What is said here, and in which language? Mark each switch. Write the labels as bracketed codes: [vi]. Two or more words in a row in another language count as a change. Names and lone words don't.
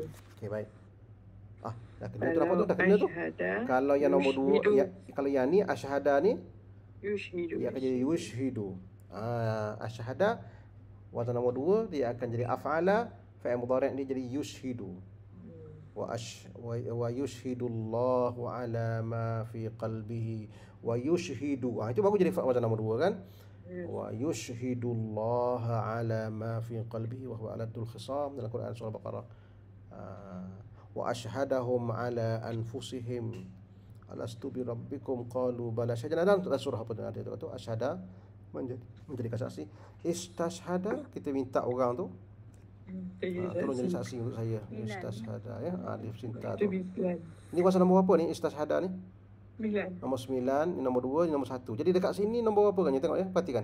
[ms] Okey, baik. Dah kena tu, apa tu? Dah kena tu. Kalau yang nombor 2, kalau yang ni asyhada ni Yushhidu. dia akan jadi yushhidu. Asyhada wazan nombor 2 dia akan jadi af'ala, [ar] فعل مضارع' [ms] dia jadi yushhidu. [ar] ويشهد الله على ما في قلبه ويشهد. [ms] Itu baru jadi wazan nombor 2 kan? [ar] ويشهد الله على ما في قلبه وهو ألد الخصام [ms] dalam Quran surah Baqarah. [ar] وأشهدهم على أنفسهم ألست بربكم قالوا بلى. [ms] Syahada dalam surah apa ada tu asyhada menjadi saksi. Istashhada kita minta orang tu tolong jadi saksi untuk saya. Istashhada ya. Alif cinta tu. Ini kuasa nombor apa ni istashhada ni? 9. Nombor 9, ini nombor 2, ini nombor 1. Jadi dekat sini nombor apa kan? You tengok ya, perhatikan.